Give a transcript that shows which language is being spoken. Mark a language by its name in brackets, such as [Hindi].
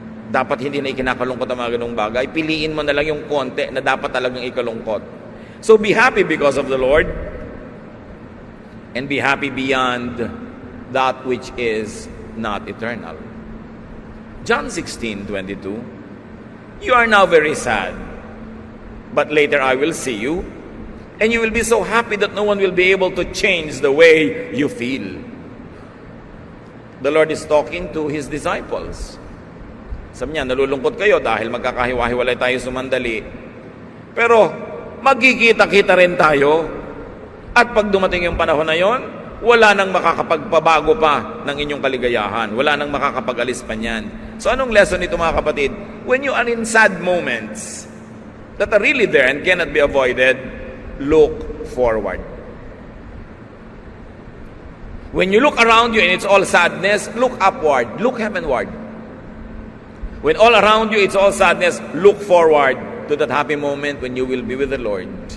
[Filipino] dapat hindi na ikinakalungkot ang mga ganung bagay. Piliin mo na lang yung konti na dapat talagang ikalungkot. [English] So be happy because of the Lord, and be happy beyond that which is not eternal. John 16:22, you are now very sad, but later I will see you, and you will be so happy that no one will be able to change the way you feel. The Lord is talking to His disciples. [Filipino] Sabi niya, nalulungkot kayo dahil magkakahiwa-hiwalay tayo sumandali. Pero magkikita-kita rin tayo. At pag dumating yung panahon na yon, wala nang makakapagpabago pa ng inyong kaligayahan. Wala nang makakapag-alis pa niyan. So anong lesson nito mga kapatid? [English] When you are in sad moments that are really there and cannot be avoided, look forward. When you look around you and it's all sadness, look upward, look heavenward. When all around you it's all sadness, look forward to that happy moment when you will be with the Lord.